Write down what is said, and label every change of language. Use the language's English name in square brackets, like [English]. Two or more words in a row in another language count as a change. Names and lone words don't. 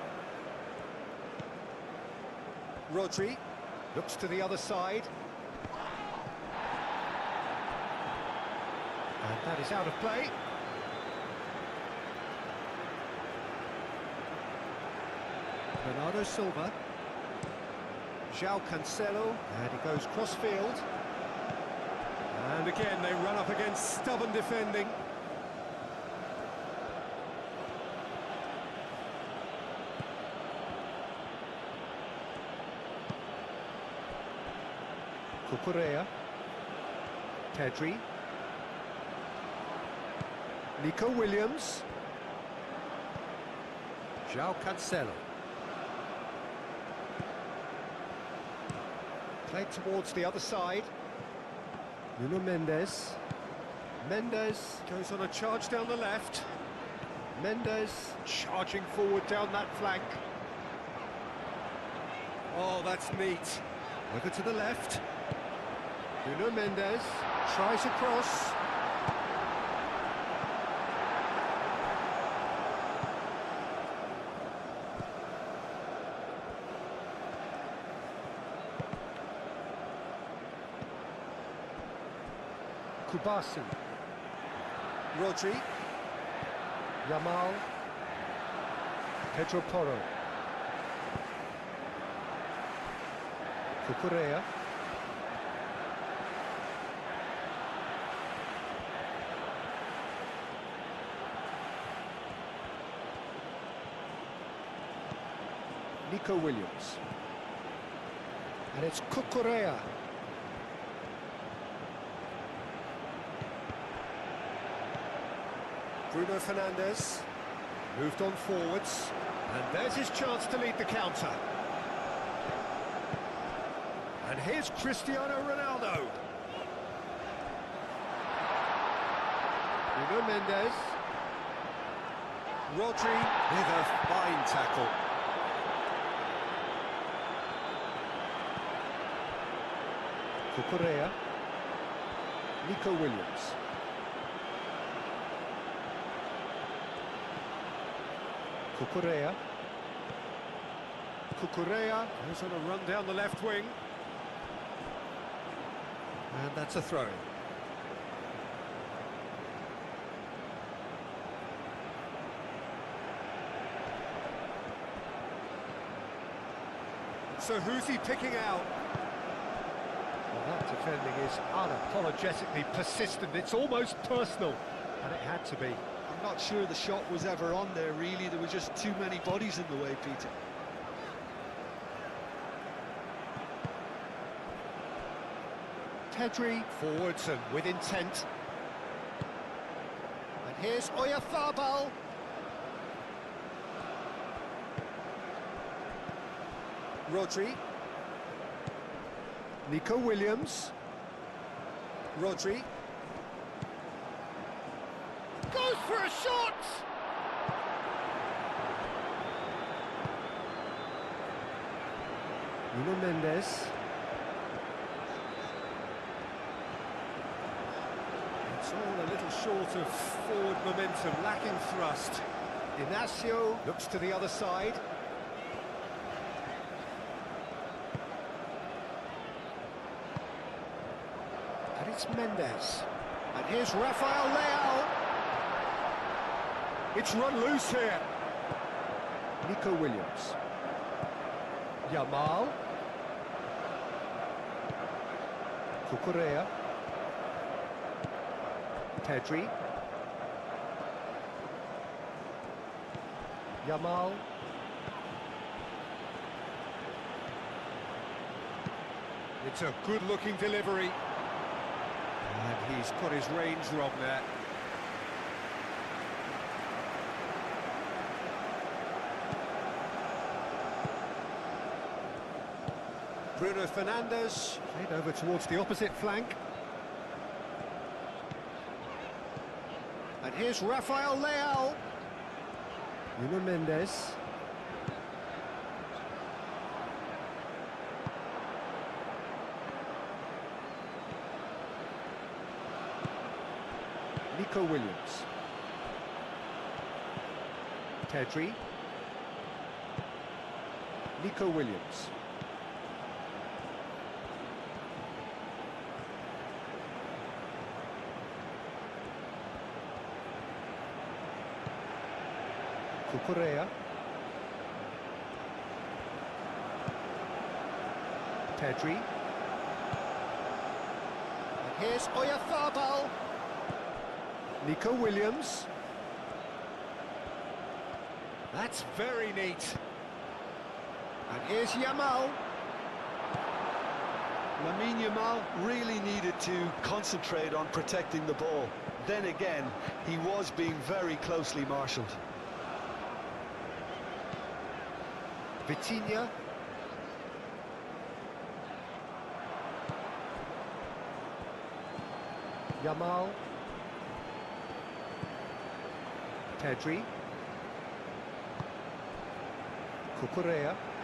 [English] Rodri. Looks to the other side. And that is out of play. Bernardo Silva. João Cancelo. And he goes cross-field. And again, they run up against stubborn defending. Cucurella. Pedri. Nico Williams. João Cancelo. Played towards the other side. Nuno Mendes. Mendes goes on a charge down the left. Mendes charging forward down that flank. Oh, that's neat. Over to the left. Nuno Mendes tries across. Kustami. Rodri. Yamal. Pedro Porro. Cucurella. Nico Williams. And it's Cucurella. Bruno Fernandes moved on forwards, and there's his chance to lead the counter. And here's Cristiano Ronaldo. Nuno Mendes. Rodri with a fine tackle. Cucurella. Nico Williams. Cucurella. Cucurella goes on a run down the left wing. And that's a throw-in. So who's he picking out? Well, that defending is unapologetically persistent. It's almost personal, and it had to be. I'm not sure the shot was ever on there, really. There were just too many bodies in the way, Peter. Pedri forwards and with intent. And here's Oyarzabal. Rodri. Nico Williams. Rodri. Goes for a shot! Nuno Mendes. It's all a little short of forward momentum, lacking thrust. Inacio looks to the other side. And it's Mendes. And here's Rafael Leao. It's run loose here. Nico Williams. Yamal. Cucurella. Pedri. Yamal. It's a good-looking delivery. And he's got his range wrong there. Bruno Fernandes played over towards the opposite flank. And here's Rafael Leao. Nuno Mendes. Nico Williams. Pedri. Nico Williams. Cucurella. Pedri. And here's Oyarzabal. Nico Williams. That's very neat. And here's Yamal. Lamine Yamal really needed to concentrate on protecting the ball. Then again, he was being very closely marshalled. Vitinha. Yamal. Pedri. Cucurella.